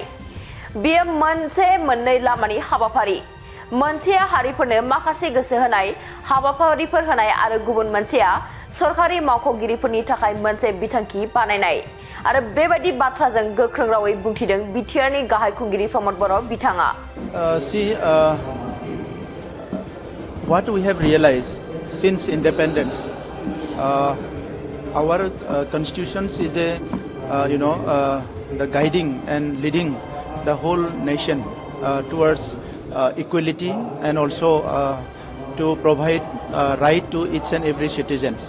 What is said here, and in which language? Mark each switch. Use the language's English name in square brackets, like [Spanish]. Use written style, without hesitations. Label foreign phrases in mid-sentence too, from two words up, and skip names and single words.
[Bodo] बेयो मोनसे मोननै लामानि हाबाफारि। मोनसेया हारिफोरनो माखासे गोसो होनाय हाबाफारिफोर होनाय आरो गुबुन मोनसेया सरकारि मावख'गिरिफोरनि थाखाय मोनसे बिथांखि बानायनाय। आरो बेबायदि बाथ्राजों गोख्रों रावै बुंथिदों बिटिआरनि गाहाय खुंगिरि प्रमोद बर' बिथाङा। [English] What we have realized since independence, our constitutions is the guiding and leading the whole nation towards equality and also to provide right to each and every citizens.